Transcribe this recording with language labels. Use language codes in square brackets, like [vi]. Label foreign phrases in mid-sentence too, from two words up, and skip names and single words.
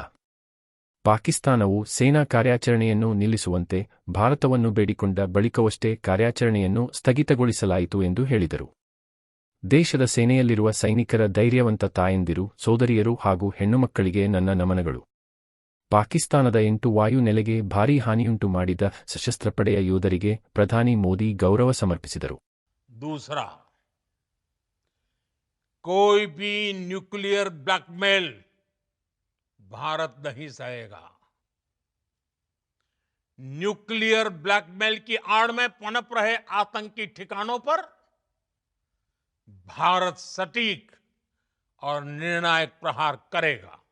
[kn] ಪಾಕಿಸ್ತಾನವು ಸೇನಾ ಕಾರ್ಯಾಚರಣೆಯನ್ನು ನಿಲ್ಲಿಸುವಂತೆ ಭಾರತವನ್ನು ಬೇಡಿಕೊಂಡ ಬಳಿಕವಷ್ಟೇ ಕಾರ್ಯಾಚರಣೆಯನ್ನು ಸ್ಥಗಿತಗೊಳಿಸಲಾಯಿತು ಎಂದು ಹೇಳಿದರು. ದೇಶದ ಸೇನೆಯಲ್ಲಿರುವ ಸೈನಿಕರ ಧೈರ್ಯವಂತ ತಾಯಂದಿರು, ಸೋದರಿಯರು ಹಾಗೂ ಹೆಣ್ಣುಮಕ್ಕಳಿಗೆ ನನ್ನ ನಮನಗಳು. ಪಾಕಿಸ್ತಾನದ 8 ವಾಯು ನೆಲೆಗೆ ಭಾರೀ ಹಾನಿಯುಂಟು ಮಾಡಿದ ಸಶಸ್ತ್ರ ಪಡೆಯ ಯೋಧರಿಗೆ ಪ್ರಧಾನಿ ಮೋದಿ ಗೌರವ ಸಮರ್ಪಿಸಿದರು. [hi] दूसरा, कोई भी [en] nuclear blackmail [hi] भारत नहीं सहेगा. [en] nuclear blackmail [hi] की आड़ में पनप रहे आतंकी ठिकानों पर भारत सटीक और निर्णायक प्रहार करेगा.